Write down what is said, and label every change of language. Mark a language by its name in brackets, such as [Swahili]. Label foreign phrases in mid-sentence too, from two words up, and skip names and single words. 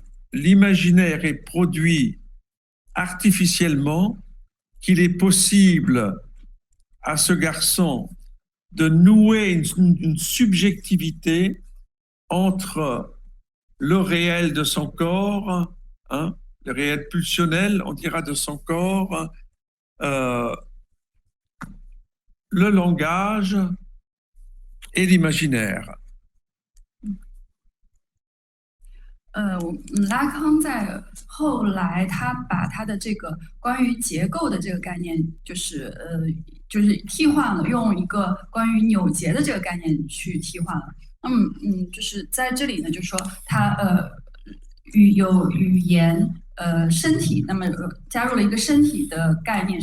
[French] l'imaginaire est produit artificiellement qu'il est possible à ce garçon de nouer une subjectivité entre le réel de son corps, le réel pulsionnel, on dira de son corps, le langage et l'imaginaire. [Chinese] 拉康在后来，他把他的这个关于结构的这个概念，就是替换了，用一个关于扭结的这个概念去替换了。就是在这里呢，就是说他有语言身体，那么加入了一个身体的概念。